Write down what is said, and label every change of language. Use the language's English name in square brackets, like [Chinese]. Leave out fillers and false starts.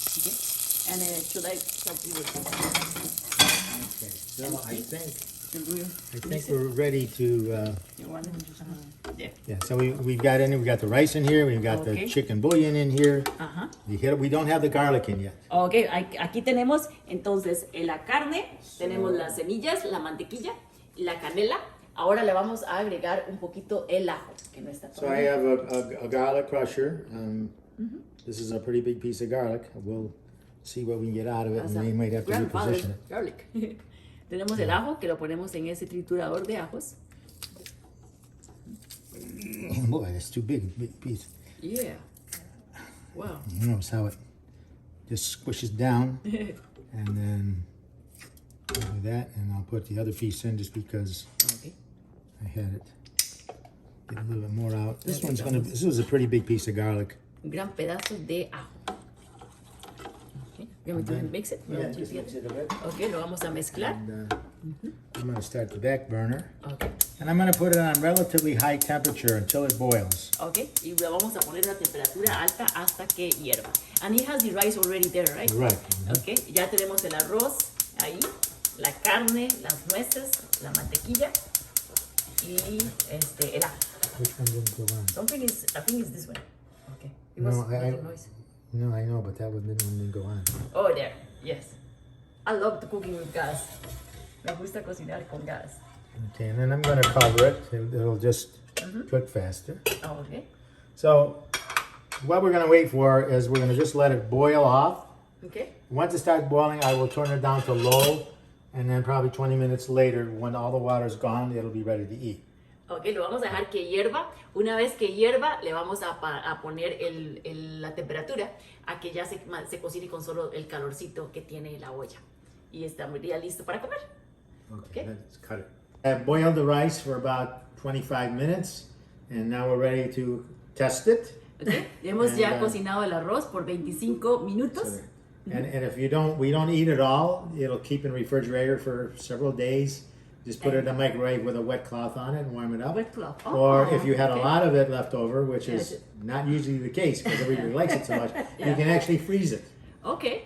[English] Okay. And should I help you with Okay. So I think mix it? we're ready to. You want it? Yeah. Yeah. So we've got the rice in here. We've got Okay. the chicken bouillon in here. Ajá. We don't have the garlic in yet. [Spanish] Ok, aquí tenemos entonces la carne, tenemos las semillas, la mantequilla, la canela. Ahora le vamos a agregar un poquito el ajo, que no está [English] So I have a garlic crusher. This is a pretty big piece of garlic. We'll see what we can get out of it, and we might have to reposition it. Garlic. [Spanish] Tenemos el ajo que lo ponemos en ese triturador de ajos. [English] Boy, that's too big piece. Yeah. Wow. You notice how it just squishes down, and then I'll do that, and I'll put the other piece in just because Okay. I had it. Get a little bit more out. This was a pretty big piece of garlic. [Spanish] Un gran pedazo de ajo. [English] Okay. You want me to mix it? Yeah, just mix it a bit. [Spanish] Ok, lo vamos a mezclar. [English] And I'm going to start the back burner, Ok. and I'm going to put it on relatively high temperature until it boils. [Spanish] Ok, y lo vamos a poner a temperatura alta hasta que hierva. [English] And it has the rice already there, right? Right. [Spanish] Ok, ya tenemos el arroz ahí, la carne, las nueces, la mantequilla y el ajo. [English] Which one didn't go on? I think it's this one. Okay. It No, was I- making noise. No, I know, but that one didn't go on. Oh, there. Yes. I love cooking with gas. [Spanish] Me gusta cocinar con gas. [English] Okay, and then I'm going to cover it. It'll just cook faster. Oh, okay. So what we're going to wait for is we're going to just let it boil off. Okay. Once it starts boiling, I will turn it down to low, and then probably 20 minutes later, when all the water's gone, it'll be ready to eat. [Spanish] Ok, lo vamos a dejar que hierva. Una vez que hierva, le vamos a poner la temperatura a que ya se cocine con solo el calorcito que tiene la olla. Y estaría listo para comer. [English] Okay. Let's cut it. I've boiled the rice for about 25 minutes, and now we're ready to test it. Okay. [Spanish] Hemos [English] And, [Spanish] ya cocinado el arroz por 25 minutos. [English] And if we don't eat it all, it'll keep in the refrigerator for several days. Just put it in the microwave with a wet cloth on it and warm it up. Wet cloth. Or if you had okay. a lot of it left over, which Yes. is not usually the case because everybody likes it so much, you can actually freeze it. Okay.